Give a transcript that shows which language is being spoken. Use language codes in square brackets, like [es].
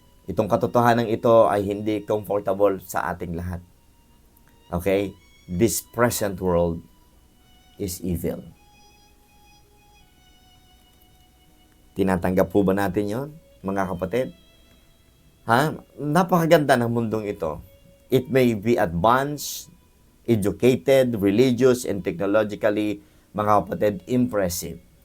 [tl] Itong katotohanan ito ay hindi comfortable sa ating lahat. [en] Okay? This present world is evil. [tl] Tinatanggap po ba natin yon, mga kapatid? Napakaganda ng mundong ito. [en] It may be advanced, educated, religious, and technologically, [tl] mga kapatid, [en] impressive.